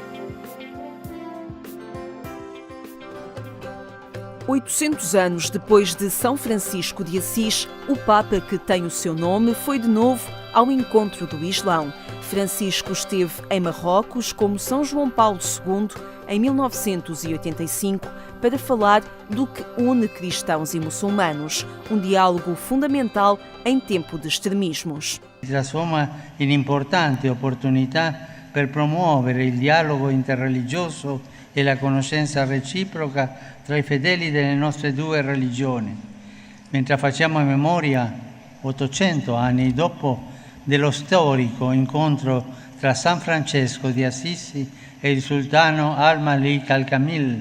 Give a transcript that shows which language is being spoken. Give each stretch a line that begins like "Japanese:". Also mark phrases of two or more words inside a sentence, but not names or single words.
Portuguese: 800 anos depois de São Francisco de Assis, o Papa que tem o seu nome foi de novo ao encontro do Islão. Francisco esteve em Marrocos como São João Paulo II em 1985 para falar do que une cristãos e muçulmanos, um diálogo fundamental em tempo de extremismos.
Italian: Trasforma in importante opportunità per promuovere il dialogo interreligioso e la conoscenza reciproca tra i fedeli delle nostre 2 religioni. Mentre facciamo memoria, 800 anni dopo, dello storico incontro tra San Francesco di Assisi e il sultano Al-Malik al-Kamil.